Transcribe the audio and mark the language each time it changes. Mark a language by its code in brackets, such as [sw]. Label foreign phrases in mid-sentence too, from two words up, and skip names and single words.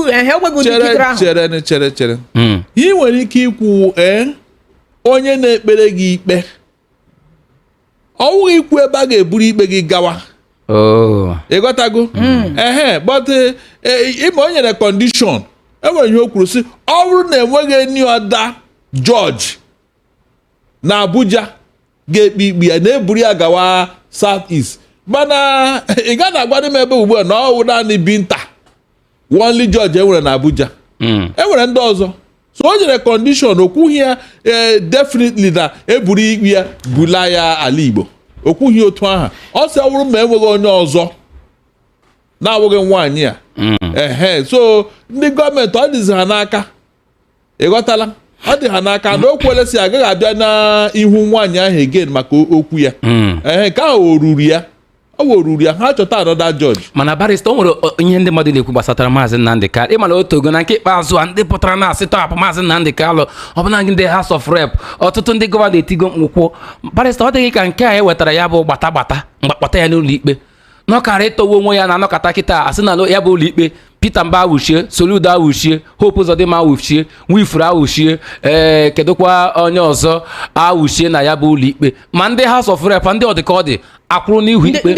[ig] chere ị nwere ike ikwu onye na-ekpere gị ikpe ọwụghị ikwu ebe a ga-eburu ikpe gị gawa ịghọtago but ịma o nyere kọndishọn enwere ihe o kwuru sị ọ bụrụ na enweghị [en] any other judge [ig] na Abuja ga-ekpe ikpe ya na-eburu ya gawa South East mana ị gaghị agwa m ebe ugbu a na ọ wụ naanị Binta [en] only judge [ig] enwere na Abuja enwere ndị ọzọ so o nyere kọndishọn okwughị ya definitely na eburu ikpe ya bula ya ala Igbo okwughị otu aha ọ sị ọ bụrụ ma enweghị onye ọzọ na-awụghị nwaanyị a so ndị gọọmenti ọ dịzi ha n'aka ịghọtala ọ dị ha n'aka na o kwere si agaghị abịa n'ihu nwaanyị ahụ again maka okwu ya nke ahụ o ruru ya ha chọta [en] another judge. [ig] Mana barista o nwere ihe ndị mmadụ na-ekwu gbasatara Maazị Nnamdi Kanu ịma na otu ogo na nke ikpeazụ a ndị pụtara na-asị tọhapụ Maazị Nnamdi Kanu ọbụna ndị House of Rep ọtụtụ ndị gọvanọ etigo mkpụkwụ barista ọ dịghị ka nke a ewetara ya bụ mgbakpọta ya n'ụlọ ikpe n'ọkara ịtọwa onwe ya na anọkọta kịta asị na ya bụ ụlọ ikpe Peter Mba awụchie Soludo awụchie Hope Uzodimma awụchie Nwifuru awụchie kedụkwa onye ọzọ awụchie na ya bụ ụlọ ikpe ma ndị House of Rep ndị ọdịka ọ dị akwụrụ n'ihu ikpe